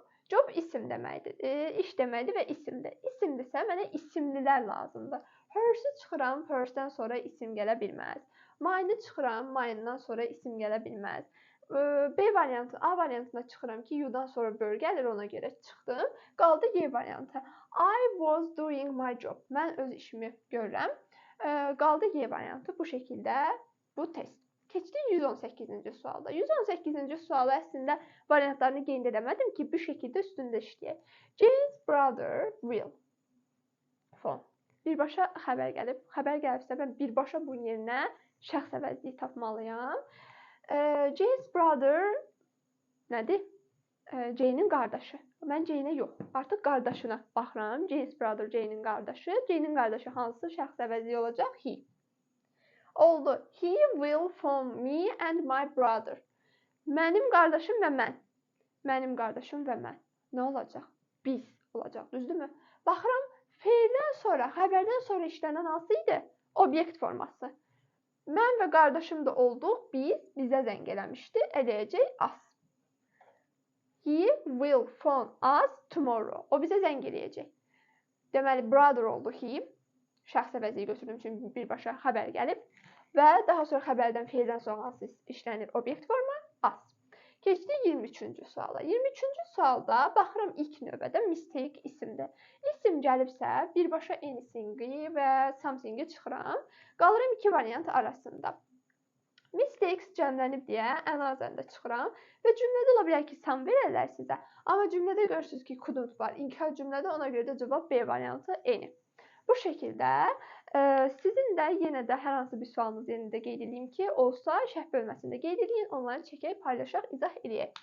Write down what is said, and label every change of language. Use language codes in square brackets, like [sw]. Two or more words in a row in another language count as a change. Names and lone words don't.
[az] Job isim deməkdir, iş deməkdir və isimdir. İsimdirsə, mənə isimlilər lazımdır. Her'si çıxıram, her'dən sonra isim gələ bilməz. Mine'ı çıxıram, mine'dan sonra isim gələ bilməz. B variantı, A variantına çıxıram ki, Y'dan sonra were gəlir, ona görə çıxdım. Qaldı Y variantı. [en] I was doing my job. [az] Mən öz işimi görürəm. Qaldı Y variantı. Bu şəkildə bu test. Keçdik 118-ci sualda. 118-ci sualı əslində variantlarını qeyd edəmədim ki, bu şəkildə üstündə işləyək. [en] Jane's brother will phone. [az] Birbaşa xəbər gəlib. Xəbər gəlibsə, mən birbaşa bunun yerinə şəxs əvəzliyi tapmalıyam. [en] Jane's brother [az] nədir? Jane'in qardaşı. Mən Jane'ə yox, artıq qardaşına baxıram. [en] Jane's brother, [az] Jane'in qardaşı. Jane'in qardaşı hansı şəxs əvəzliyi olacaq? He. Oldu. [en] He will phone me and my brother. [az] Mənim qardaşım və mən. Mənim qardaşım və mən. Nə olacaq? Biz olacaq, düzdürmü? Baxıram, feildən sonra, xəbərdən sonra işlənən hansı idi? Obyekt forması. Mən və qardaşım da olduq, bizə zəng eləmişdi, eləyəcək us. [en] He will phone us tomorrow. [az] O bizə zəng eləyəcək. Deməli, brother oldu he. şəxsi əvəziyə götürdüyüm üçün birbaşa xəbər gəlib və daha sonra xəbərdən feildən sonra hansı işlənir obyekt forma as. Keçdik 23-cü suala. 23-cü sualda baxıram ilk növbədə mistake isimdir. İsim gəlibsə birbaşa anything-i və something-i çıxıram. Qalıram iki variant arasında. Mistakes cəmlənib deyə ən azəndə çıxıram və cümlədə ola bilər ki, sam verərlər sizə. Amma cümlədə görürsünüz ki, couldn't var. İnkar cümlədə, ona görə də cavab B variantı any. Bu şəkildə sizin də yenə də hər hansı bir sualınız yerində qeyd edeyim ki, olsa şərh bölməsində qeyd edin, onları çəkək, paylaşaq, izah edək.